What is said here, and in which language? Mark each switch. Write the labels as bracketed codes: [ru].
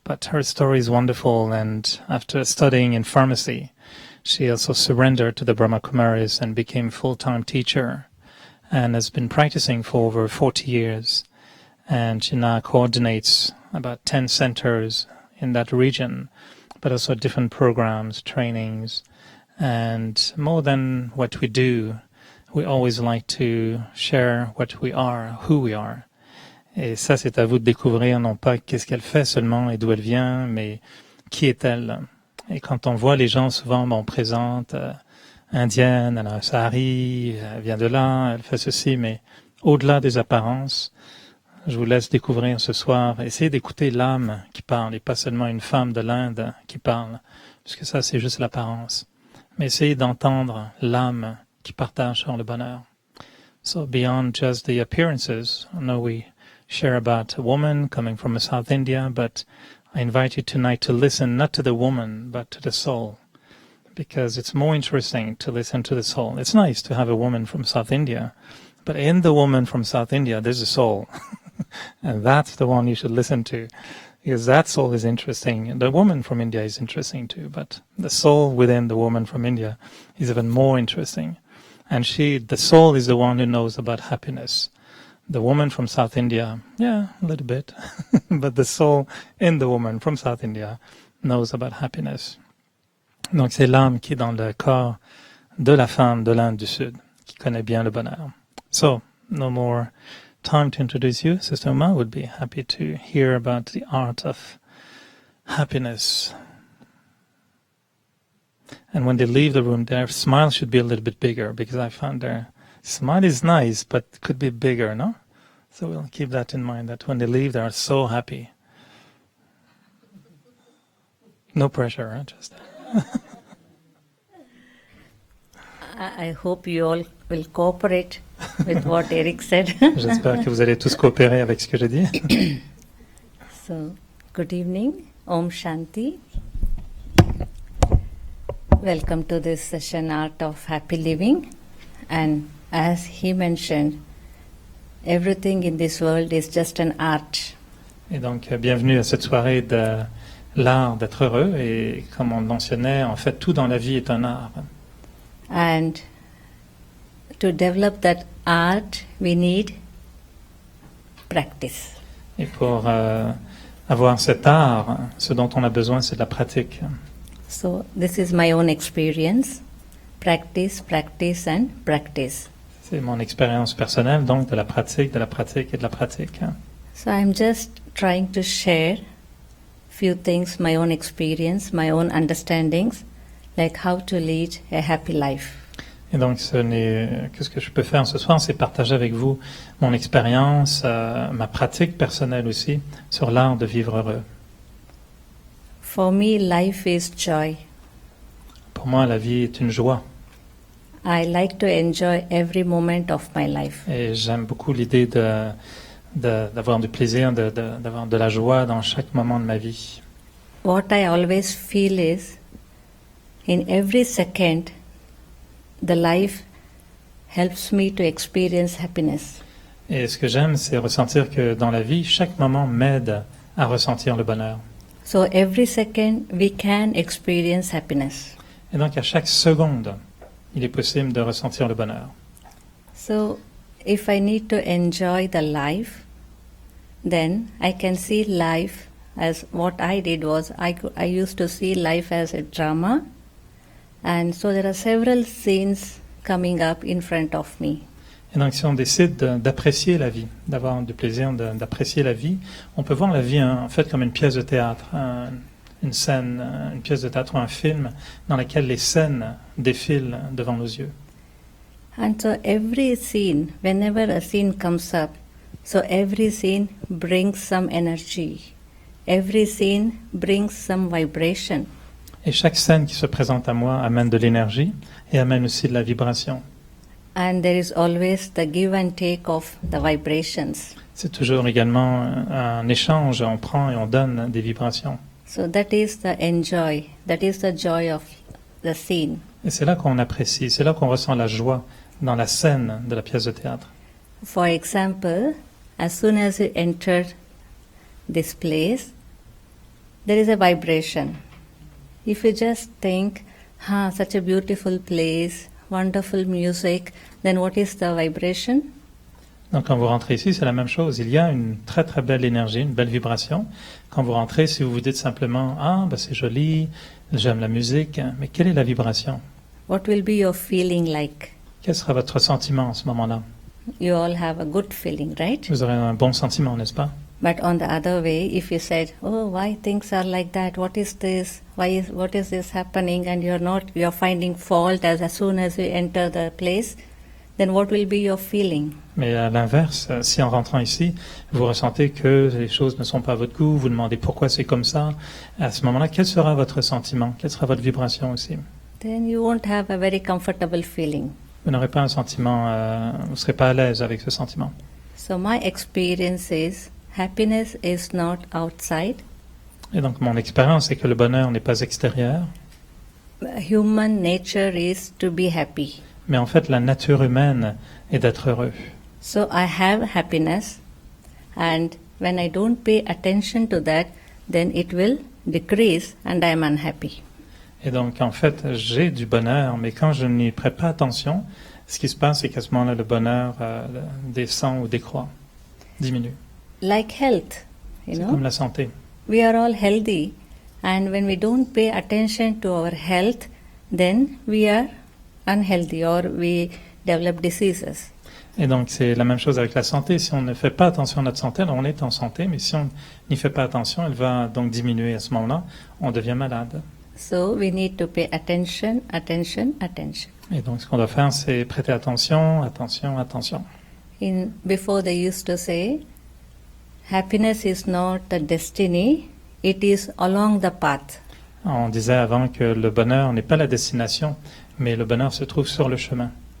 [en] But her story is wonderful, and after studying in pharmacy, she also surrendered to the Brahma Kumaris and became full-time teacher and has been practicing for over 40 years. And she now coordinates about 10 centers in that region, but also different programs, trainings, and more than what we do, we always like to share what we are, who we are. [fr] Et ça, c'est à vous de découvrir, non pas qu'est-ce qu'elle fait seulement et d'où elle vient, mais qui est-elle. Et quand on voit les gens, souvent, on présente indienne, elle a un sari, elle vient de là, elle fait ceci, mais au-delà des apparences, je vous laisse découvrir ce soir, essayez d'écouter l'âme qui parle, et pas seulement une femme de l'Inde qui parle, puisque ça c'est juste l'apparence. Mais essayez d'entendre l'âme qui partage sur le bonheur. [en] So beyond just the appearances, I know we share about a woman coming from South India, but I invite you tonight to listen not to the woman, but to the soul, because it's more interesting to listen to the soul. It's nice to have a woman from South India, but in the woman from South India, there's a soul. And that's the one you should listen to, because that soul is interesting. The woman from India is interesting too, but the soul within the woman from India is even more interesting. And the soul is the one who knows about happiness. The woman from South India, yeah, a little bit, but the soul in the woman from South India knows about happiness. [fr] Donc c'est l'âme qui est dans le corps de la femme de l'Inde du Sud, qui connaît bien le bonheur. [en] So, no more time to introduce you. Sister Uma would be happy to hear about the art of happiness. And when they leave the room, their smile should be a little bit bigger, because I found their smile is nice, but could be bigger, no? So we'll keep that in mind, that when they leave, they are so happy. No pressure, huh? Just... I hope you all will cooperate with what Eric said. [fr] J'espère que vous allez tous coopérer avec ce que j'ai dit. [en] So, good evening. Om Shanti. Welcome to this session, Art of Happy Living. And as he mentioned, everything in this world is just an art. [fr] Et donc, bienvenue à cette soirée de l'art d'être heureux. Et comme on le mentionnait, en fait, tout dans la vie est un art. [en] And to develop that art, we need practice. [fr] Et pour avoir cet art, ce dont on a besoin, c'est de la pratique. [en] So this is my own experience. Practice, practice and practice. [fr] C'est mon expérience personnelle, donc de la pratique et de la pratique. [en] So I'm just trying to share few things, my own experience, my own understandings, like how to lead a happy life. [fr] Et donc, ce que je peux faire ce soir, c'est partager avec vous mon expérience, ma pratique personnelle aussi, sur l'art de vivre heureux. [en] For me, life is joy. [fr] Pour moi, la vie est une joie. [en] I like to enjoy every moment of my life. [fr] Et j'aime beaucoup l'idée d'avoir du plaisir, d'avoir de la joie dans chaque moment de ma vie. [en] What I always feel is, in every second, the life helps me to experience happiness. [fr] Et ce que j'aime, c'est ressentir que dans la vie, chaque moment m'aide à ressentir le bonheur. [en] So every second we can experience happiness. [fr] Et donc, à chaque seconde, il est possible de ressentir le bonheur. [en] So if I need to enjoy the life, then I can see life as what I did was I used to see life as a drama, and so there are several scenes coming up in front of me. [fr] Et donc, si on décide d'apprécier la vie, d'avoir du plaisir d'apprécier la vie, on peut voir la vie en fait comme une pièce de théâtre, une scène, une pièce de théâtre ou un film dans laquelle les scènes défilent devant nos yeux. [en] And so every scene, whenever a scene comes up, so every scene brings some energy. Every scene brings some vibration. [fr] Et chaque scène qui se présente à moi amène de l'énergie et amène aussi de la vibration. [en] And there is always the give and take of the vibrations. [fr] C'est toujours également un échange, on prend et on donne des vibrations. [en] So that is the enjoy, that is the joy of the scene. [fr] Et c'est là qu'on apprécie, c'est là qu'on ressent la joie dans la scène de la pièce de théâtre. [en] For example, as soon as you enter this place, there is a vibration. If you just think, such a beautiful place, wonderful music, then what is the vibration? [fr] Donc quand vous rentrez ici, c'est la même chose. Il y a une très très belle énergie, une belle vibration. Quand vous rentrez, si vous vous dites simplement « c'est joli, j'aime la musique », mais quelle est la vibration? [en] What will be your feeling like? [fr] Quel sera votre sentiment à ce moment-là? [en] You all have a good feeling, right? [fr] Vous aurez un bon sentiment, n'est-ce pas? [en] But on the other way, if you said, why things are like that? What is this? What is this happening? And you're finding fault as soon as you enter the place, then what will be your feeling? [fr] Mais à l'inverse, si en rentrant ici, vous ressentez que les choses ne sont pas à votre goût, vous demandez pourquoi c'est comme ça, à ce moment-là, quel sera votre sentiment? Quelle sera votre vibration aussi? [en] Then you won't have a very comfortable feeling. [fr] Vous n'aurez pas un sentiment, vous ne serez pas à l'aise avec ce sentiment. [en] So my experience is, happiness is not outside. [fr] Et donc mon expérience, c'est que le bonheur n'est pas extérieur. [en] Human nature is to be happy. [fr] Mais en fait, la nature humaine est d'être heureux. [en] So I have happiness, and when I don't pay attention to that, then it will decrease and I am unhappy. [fr] Et donc, en fait, j'ai du bonheur, mais quand je n'y prête pas attention, ce qui se passe, c'est qu'à ce moment-là, le bonheur descend ou décroît, diminue. [en] Like health, [fr] C'est comme la santé. [en] We are all healthy, and when we don't pay attention to our health, then we are unhealthy or we develop diseases. [fr] Et donc, c'est la même chose avec la santé. Si on ne fait pas attention à notre santé, alors on est en santé, mais si on n'y fait pas attention, elle va donc diminuer à ce moment-là. On devient malade. [en] So we need to pay attention, attention, attention. [fr] Et donc, ce qu'on doit faire, c'est prêter attention, attention, attention. [en] Before they used to say, happiness is not the destiny, it is along the path. [fr] On disait avant que le bonheur n'est pas la destination, mais le bonheur se trouve sur le chemin.